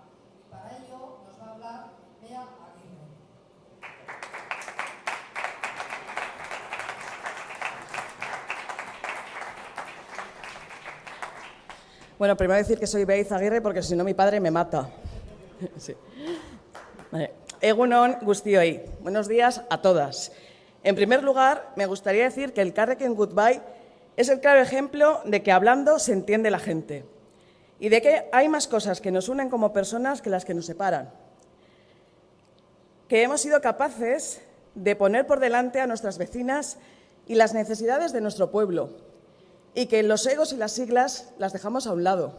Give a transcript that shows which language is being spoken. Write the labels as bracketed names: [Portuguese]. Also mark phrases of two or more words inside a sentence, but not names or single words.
[Spanish] Y para ello nos va a hablar Bea Aguirre. Bueno, primero decir que soy Bea Aguirre porque si no mi padre me mata. Sí. Vale. [Basque] Egun on guztioi. [Spanish] Buenos días a todas. En primer lugar, me gustaría decir que Elkarrekin Goodbye es el claro ejemplo de que hablando se entiende la gente y de que hay más cosas que nos unen como personas que las que nos separan. Que hemos sido capaces de poner por delante a nuestras vecinas y las necesidades de nuestro pueblo y que los egos y las siglas las dejamos a un lado.